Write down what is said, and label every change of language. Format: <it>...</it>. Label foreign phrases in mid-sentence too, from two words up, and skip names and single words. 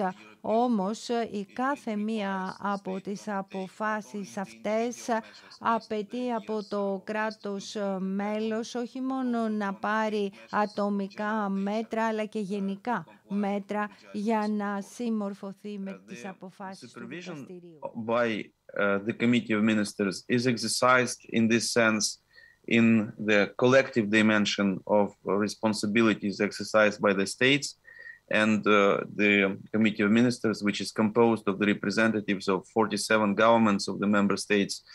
<el>Όμως, η κάθε μία από τις αποφάσεις αυτές απαιτεί από το κράτος μέλος όχι μόνο να πάρει ατομικά μέτρα, αλλά και γενικά μέτρα για να συμμορφωθεί με τις αποφάσεις του δικαστηρίου.</el> <en>By the Committee of Ministers is exercised in this sense in the collective dimension of responsibilities exercised by the states, and the Committee of Ministers, which is composed of the representatives of 47 governments of the member states</en>